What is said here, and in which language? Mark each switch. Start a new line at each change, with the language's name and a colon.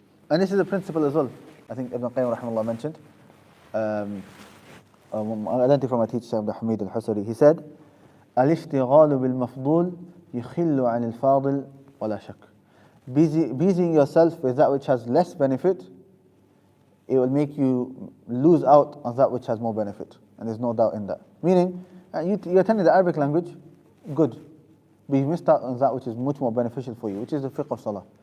English: And this is a principle as well. I think Ibn Qayyim rahimahullah mentioned. I learned it from my teacher, Shaykh Hamid al-Husari. He said,
Arabic: الاشتغال بالمفضول يخل عن الفاضل ولا شك.
English: Busying yourself with that which has less benefit, it will make you lose out on that which has more benefit. And there's no doubt in that. Meaning, you attended the Arabic language, good. But you missed out on that which is much more beneficial for you, which is the fiqh of salah.